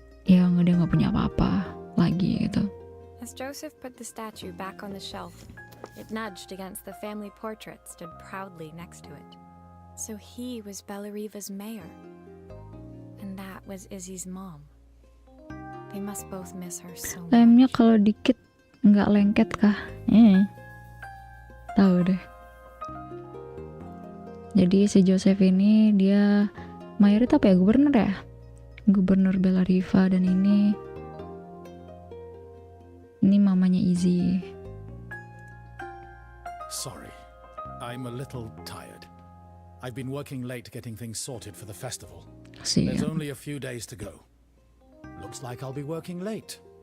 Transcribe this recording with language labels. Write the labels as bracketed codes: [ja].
[id] ya dia nggak punya apa-apa lagi gitu. [en] As Joseph put the statue back on the shelf, it nudged against the family portrait stood proudly next to it. So he was Bellariva's mayor. And that was Izzy's mom. They must both miss her so much. [id] Lemnya kalau dikit nggak lengket kah? Tahu deh. Jadi si Joseph ini dia mayor itu apa ya? Gubernur ya? Gubernur Bellariva, dan ini mamanya Izzy. [en] Sorry, I'm a little tired. I've been working late getting things sorted for the festival. There's only a few days to go. Looks like I'll be working late.